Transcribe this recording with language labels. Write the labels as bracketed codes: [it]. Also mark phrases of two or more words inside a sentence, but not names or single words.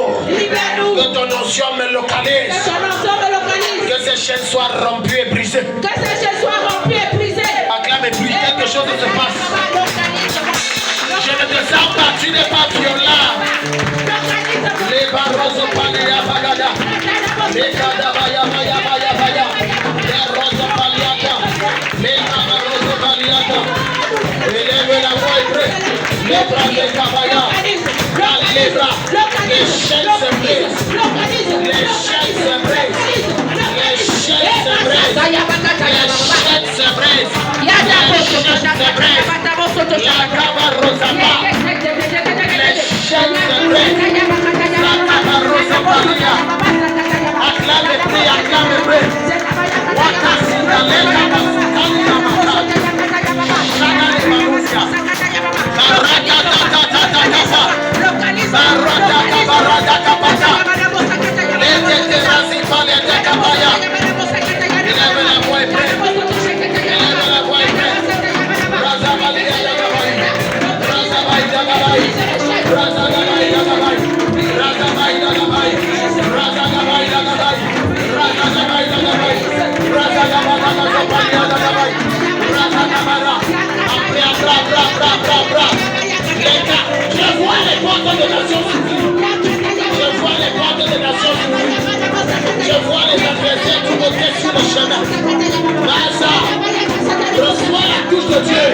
[fr] Que ton onction me localise. Que ces chaînes soient rompues et brisées. Acclame et prie, quelque chose se passe. Je ne te sens pas, tu n'es pas violent. Les barros au palia bagada. Les kadabaya baya baya baya. Les roses paliata. Les barros au paliata. Élève la voix et prie. Les bras de kabaya. Les bras. Les chaînes se brisent. Les chaînes se brisent. Les chaînes se brisent. Les chaînes se brisent. Les chaînes se brisent. La cabarosaba. Les chaînes se brisent. La cabarosaba. Acclame et prie, acclame et prie. Wakasina lega basutania mata. Shagari barusia. Baraka. Baraka kapata. Lete terasi pale te kapaya. Élève la voix et prie. Élève la voix et prie. Razabali yagabai. Razabai yagabai. Razabai yagabai. Razabai yagabai. Razabai yagabai. Razabai yagabai. Razabai yagabai. Razagabara. Après, bra. Les gars, je vois les portes des nations s'ouvrir. Je vois les portes des nations s'ouvrir. Je vois les adversaires qui montent sur le chemin. Baza, reçois la touche de Dieu.